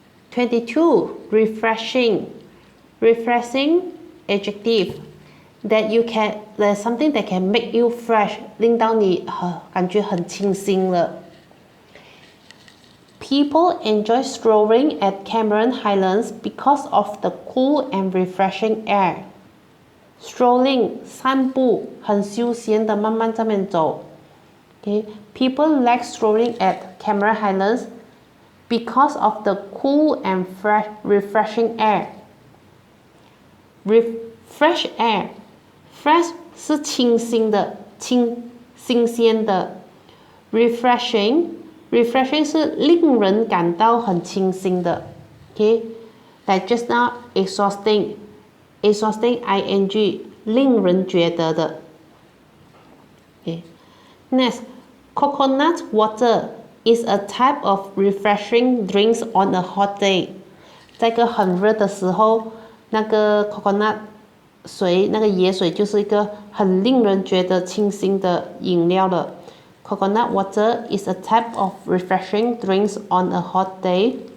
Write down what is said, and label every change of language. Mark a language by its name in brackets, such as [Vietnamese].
[English] 22. Refreshing. Refreshing, adjective. There's something that can make you fresh, [Chinese] 令到你感觉很清新了。 [English] People enjoy strolling at Cameron Highlands because of the cool and refreshing air. [Chinese] Strolling, 散步，很休闲的慢慢在那边走。 [English] Okay? People like strolling at Cameron Highlands because of the cool and refreshing air. Fresh air. [Chinese] Fresh 是清新的，新鲜的。 Refreshing 是令人感到很清新的。 [English] Okay? Like just now, exhausting ing [Chinese] 令人觉得的。 [English] Okay. Next, coconut water is a type of refreshing drinks on a hot day. [Chinese] 在一个很热的时候，那个 coconut 水，那个椰水就是一个很令人觉得清新的饮料了。 [English] Coconut water is a type of refreshing drinks on a hot day.